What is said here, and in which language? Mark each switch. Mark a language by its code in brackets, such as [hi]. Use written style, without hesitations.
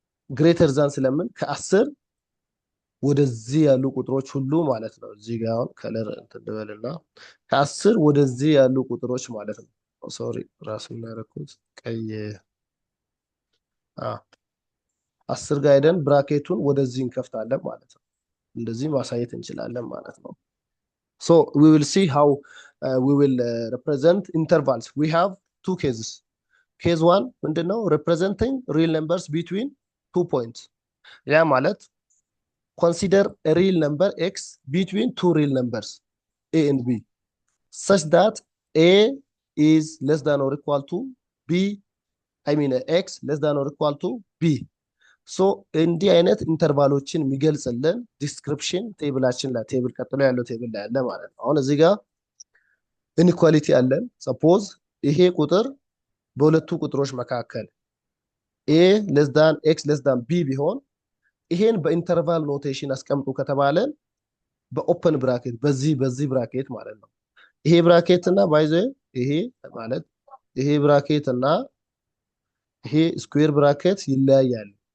[am] ግሬተር ዛን ስለምን ከ10 ወደዚህ ያሉ ቁጥሮች ሁሉ ማለት ነው እዚህ ጋር አሁን ከለር እንትደበልና ከ10 ወደዚህ ያሉ ቁጥሮች ማለት ነው ሶሪ ራሱን ያረኩት ቀይ 10 ጋር ሄደን ብራኬቱን ወደዚህ እንከፍታለን ማለት ነው እንደዚህ ማሳየት እንችላለን ማለት ነው። [en] So we will see how we will represent intervals. We have two cases. Case 1 [am] ምንድነው [en] representing real numbers between 2 points. [am] ያ ማለት [en] consider a real number x between two real numbers a and b such that a is less than or equal to b x less than or equal to b. [am] So እንዲህ አይነት ኢንተርቫሎችን የሚገልጽልን ዲስክሪፕሽን ቴብላችን ላይ ቴብል ቀጥሎ ያለው ቴብል ላይ አለ ማለት ነው። አሁን እዚህ ጋር ኢንኢኳሊቲ አለን። ሰፖዝ ይሄ ቁጥር በሁለቱ ቁጥሮች መካከል [en] a less than x less than b [am] ቢሆን ይሄን በኢንተርቫል ኖቴሽን አስቀምጡ ከተባለ በኦፕን ብራኬት በዚህ ብራኬት ማለት ነው። ይሄ ብራኬት እና ባይዘ ይሄ ማለት ይሄ ብራኬት እና ይሄ ስኩዌር ብራኬት ይለያያል።